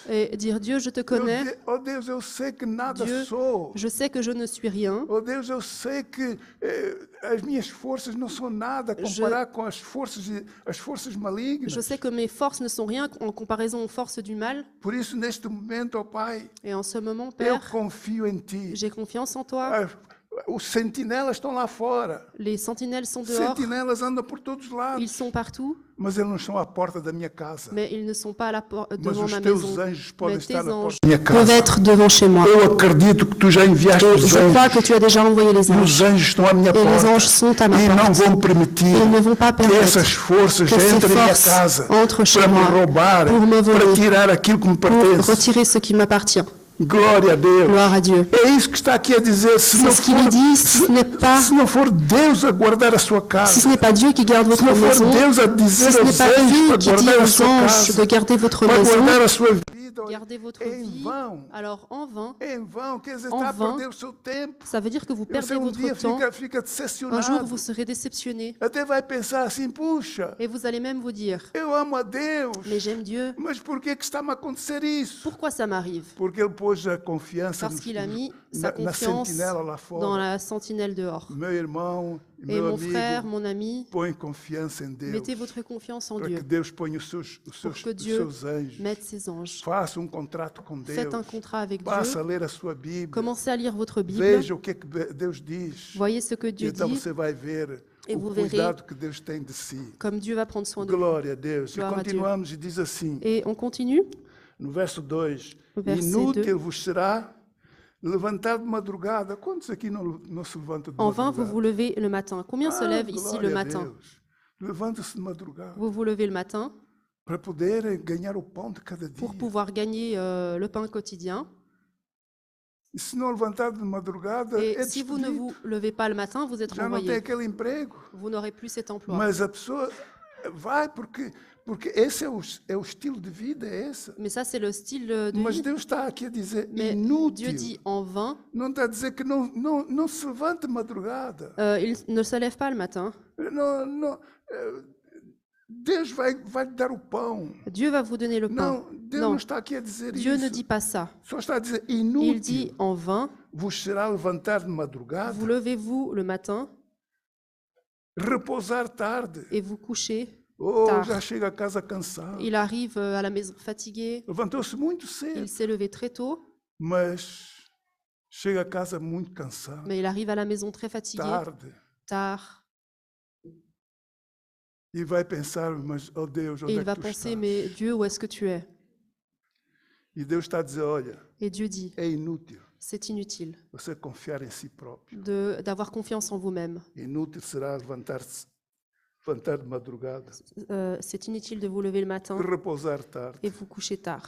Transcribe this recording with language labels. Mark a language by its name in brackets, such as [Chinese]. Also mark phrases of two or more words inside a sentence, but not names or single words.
[French] et dire Dieu, je te connais, [Portuguese] Oh Deus, eu sei que nada [French] Dieu, [Portuguese] sou. [French] je sais que je ne suis rien, [Portuguese] Oh Deus, eu sei que as minhas forças não são nada a comparar com as forças malignas. [French] je sais que mes forces ne sont rien en comparaison aux forces du mal, [Portuguese] Por isso, neste momento, ó Pai, [French] et en ce moment, [Portuguese] eu [French] Père, [Portuguese] confio em Ti. [French] j'ai confiance en toi. [Portuguese] Os sentinelas estão lá fora. [French] Les sentinelles sont dehors, [Portuguese] Sentinelas andam por todos os lados. [French] ils sont partout, [Portuguese] Mas eles não estão à porta da minha casa. [French] mais ils ne sont pas à la [Portuguese] Mas [French] devant [Portuguese] os [French] ma [Portuguese] teus [French] maison. [Portuguese] anjos podem [French] Mais tes [Portuguese] estar na [French] anges [Portuguese] porta da minha [French] peuvent [Portuguese] casa. [French] être devant chez moi. [Portuguese] Eu acredito que Tu já enviaste [French] Et [Portuguese] os [French] je crois que [Portuguese] anjos. [French] tu as déjà envoyé les [Portuguese] E os [French] anges. [Portuguese] anjos estão à minha [French] Et les [Portuguese] porta. [French] anges sont à ma [Portuguese] E não [French] porte. [Portuguese] vão permitir [French] Ils ne vont pas [Portuguese] que [French] permettre [Portuguese] essas forças [French] que ces [Portuguese] entrem na minha [French] forces [Portuguese] casa [French] entrent chez [Portuguese] para me [French] moi [Portuguese] roubar, [French] pour me [Portuguese] para [French] voler, [Portuguese] tirar aquilo que me [French] pour [Portuguese] pertence. [French] retirer ce qui m'appartient. [Portuguese] Glória a Deus. [French] Gloire à Dieu. [Portuguese] É isso que está aqui a dizer. Se [French] C'est [Portuguese] não [French] ce qu'il [Portuguese] for, [French] dit, si ce n'est pas, [Portuguese] se não for Deus a guardar a sua [French] si [Portuguese] casa, [French] ce n'est pas Dieu qui garde [Portuguese] se [French] votre [Portuguese] não for [French] maison, [Portuguese] Deus a [French] si [Portuguese] dizer [French] ce n'est [Portuguese] aos [French] pas [Portuguese] anjos [French] lui [Portuguese] para [French] qui dit [Portuguese] guardar a [French] aux [Portuguese] sua [French] anges [Portuguese] casa, [French] de garder votre [Portuguese] para [French] maison, [Portuguese] guardar a sua vida, olha, [French] garder votre [Portuguese] é em [French] vie, [Portuguese] vão. [French] alors en vain, [Portuguese] É em vão, quer dizer, [French] En [Portuguese] está a [French] vain, [Portuguese] perder o seu tempo. [French] ça veut dire que vous [Portuguese] Você [French] perdez votre [Portuguese] dia [French] temps. [Portuguese] fica [French] Un jour, [Portuguese] decepcionado. [French] vous serez déceptionné. [Portuguese] Até vai pensar assim, puxa, [French] Et vous allez même vous dire, [Portuguese] eu amo a Deus, [French] mais j'aime Dieu, [Portuguese] mas por que está-me a acontecer isso? [French] pourquoi ça m'arrive? [Portuguese] Porque ele pôs a confiança [French] Parce qu'il a mis sa [Portuguese] na [French] confiance [Portuguese] sentinela lá [French] dans [Portuguese] fora. [French] la sentinelle dehors. [Portuguese] Meu irmão, E, [French] Et [Portuguese] meu [French] mon frère, [Portuguese] amigo, [French] mon ami, [Portuguese] põe confiança em Deus, [French] mettez votre confiance en [Portuguese] para que [French] Dieu, [Portuguese] Deus ponha os [French] pour que [Portuguese] os [French] Dieu [Portuguese] seus anjos. [French] mette ses anges. [Portuguese] Faça contrato com [French] Faites un [Portuguese] Deus. [French] contrat avec [Portuguese] Passa a [French] Dieu, [Portuguese] ler a sua Bíblia. [French] commencez à lire votre Bible, [Portuguese] Veja o que é que Deus diz. [French] voyez ce que [Portuguese] E [French] Dieu [Portuguese] então [French] dit, [Portuguese] você vai ver [French] et [Portuguese] o [French] vous verrez [Portuguese] cuidado que Deus tem de si. [French] comme Dieu va prendre soin de vous. [Portuguese] Glória a Deus. E Glória a Deus. continuamos e diz assim, [French] Et on continue, [Portuguese] no verso 2, [French] Verset [Portuguese] inútil [French] 2. [Portuguese] vos será levantar de madrugada. Quantos aqui não se levantam de [French] en vain vous [Portuguese] madrugada? [French] vous levez le matin. Combien se lèvent ici [Portuguese] glória [French] le [Portuguese] a [French] matin? [Portuguese] Deus. Levanta-se de madrugada [French] Vous vous levez le matin [Portuguese] para poder ganhar o pão de cada dia. [French] pour pouvoir gagner le pain quotidien. [Portuguese] E se não levantar de madrugada, [French] Et [Portuguese] é [French] si vous ne [Portuguese] despedido. [French] vous levez pas le matin, vous êtes [Portuguese] Já não tem [French] renvoyé. [Portuguese] aquele emprego. [French] Vous n'aurez plus cet emploi. [Portuguese] Mas a pessoa vai porque esse é o estilo de vida, é esse. [French] Mais ça, c'est le style de [Portuguese] Mas [French] vie. [Portuguese] Deus está aqui a dizer [French] Mais Dieu [Portuguese] inútil. [French] dit en vain, [Portuguese] Não está a dizer que não se levante de madrugada. [French] il ne se lève pas le matin. [Portuguese] Deus vai lhe dar o pão. [French] Dieu va vous donner le pain. [Portuguese] Não, Deus não [French] Non, [Portuguese] está aqui a dizer [French] Dieu [Portuguese] isso. [French] ne dit pas ça. [Portuguese] Só está a dizer [French] Il dit [Portuguese] inútil. [French] en vain, [Portuguese] Vos será levantar de madrugada, [French] vous levez-vous le matin [Portuguese] repousar tarde. [French] et vous couchez. [Portuguese] Oh, [French] Tard. [Portuguese] já chega a casa cansado. [French] Il arrive à la maison fatigué, [Portuguese] Levantou-se muito cedo, [French] il s'est levé très tôt, [Portuguese] mas chega a casa muito cansado. [French] mais il arrive à la maison très fatigué, [Portuguese] Tarde. [French] tard, [Portuguese] E vai pensar, mas, oh Deus, [French] et [Portuguese] onde [French] il [Portuguese] é [French] va [Portuguese] que tu [French] penser, [Portuguese] estás? [French] mais Dieu, où est-ce que tu es? [Portuguese] E Deus está a dizer, olha, [French] Et Dieu dit, [Portuguese] é inútil [French] c'est inutile [Portuguese] você confiar em si próprio. [French] d'avoir confiance en vous-même. [Portuguese] Inútil será levantar de madrugada, [French] C'est inutile de vous lever le matin [Portuguese] repousar tarde. [French] et vous coucher tard.